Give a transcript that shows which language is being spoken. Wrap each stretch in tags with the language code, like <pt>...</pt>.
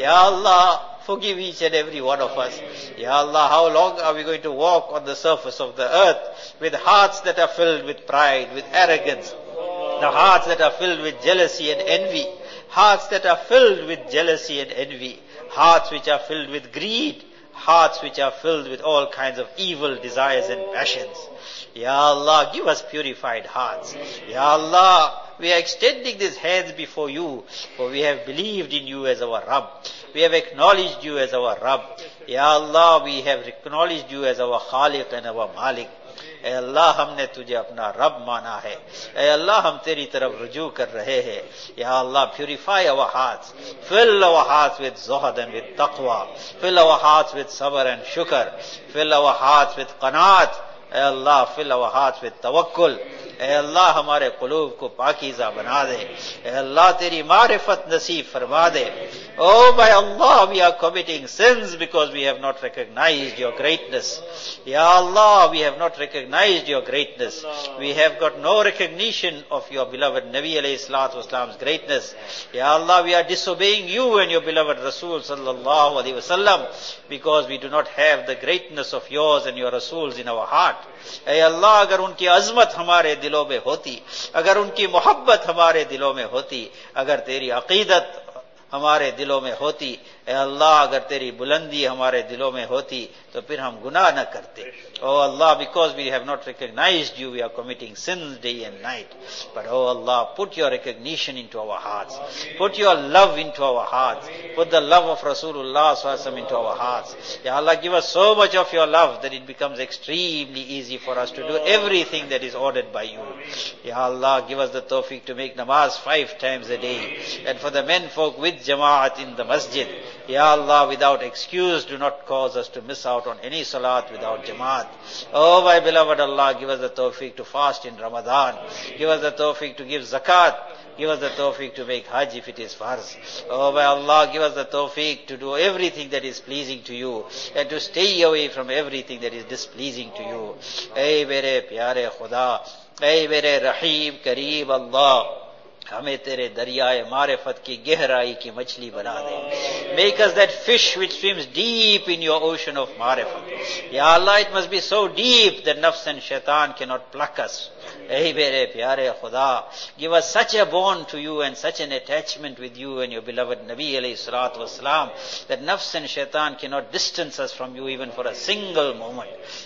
<en>Ya Allah, forgive each and every one of us. Ya Allah, how long are we going to walk on the surface of the earth with hearts that are filled with pride, with arrogance, the hearts that are filled with jealousy and envy, hearts that are filled with jealousy and envy, hearts which are filled with greed, hearts which are filled with all kinds of evil desires and passions. Ya Allah, give us purified hearts. Ya Allah, we are extending these hands before you, for we have believed in you as our Rabb. We have acknowledged you as our Rabb. Ya Allah, we have acknowledged you as our Khaliq and our Malik.</en> <ur>اے اللہ ہم نے تجھے اپنا رب مانا ہے، اے اللہ ہم تیری طرف رجوع کر رہے ہیں، یا اللہ پیوریفائی اور ہارٹس، فل اور hearts with Zuhd and with تقویٰ، فل اور ہارٹس وتھ صبر اینڈ شکر، فل اور ہارٹس وتھ قناعت، اے اللہ فل اور ہارٹس وتھ توکل، اے اللہ ہمارے قلوب کو پاکیزہ بنا دے، اے اللہ تیری معرفت نصیب فرما دے.</ur> <en>Oh by Allah, we are committing sins because we have not recognized your greatness. Ya Allah, we have not recognized your greatness. We have got no recognition of your beloved Nabi alayhi salatu wasalam's greatness. Ya Allah, we are disobeying you and your beloved Rasul sallallahu alayhi wasallam because we do not have the greatness of yours and your Rasul's in our heart.</en> <ur>اے اللہ اگر ان کی عظمت ہمارے دلوں میں ہوتی، اگر ان کی محبت ہمارے دلوں میں ہوتی، اگر تیری عقیدت ہمارے دلوں میں ہوتی، اے اللہ اگر تیری بلندی ہمارے دلوں میں ہوتی تو پھر ہم گناہ نہ کرتے.</ur> <en>O اللہ، because we have not recognized you, we are committing sins day and night, but O اللہ put your recognition into our hearts, put your love into our hearts, put the love of رسول اللہ صلی اللہ علیہ وسلم into our hearts. یا اللہ، give us so much of your love that it becomes extremely easy for us to do everything that is ordered by you. یا اللہ، گیو اس دا توفیق ٹو میک نماز 5 times a day, and for the main folk with جماعت in the مسجد. Ya Allah, without excuse, do not cause us to miss out on any salat without jamaat. Oh my beloved Allah, give us the tawfiq to fast in Ramadan. Give us the tawfiq to give zakat. Give us the tawfiq to make hajj if it is farz. Oh my Allah, give us the tawfiq to do everything that is pleasing to you and to stay away from everything that is displeasing to you.</en> <ur>Ey mere pyare khuda, ey mere rahim kareem Allah, ہمیں تیرے دریائے معرفت کی گہرائی کی مچھلی بنا دے.</ur> <en>Make us that fish which swims deep in your ocean of معرفت. یا اللہ، it must be so deep that نفس and شیطان can not pluck us. اے میرے پیارے خدا، give us such a bond to you and such an attachment with you and your beloved نبی علیہ الصلوۃ والسلام دیٹ نفس اینڈ شیطان can not distance us from you even for a single moment.</en>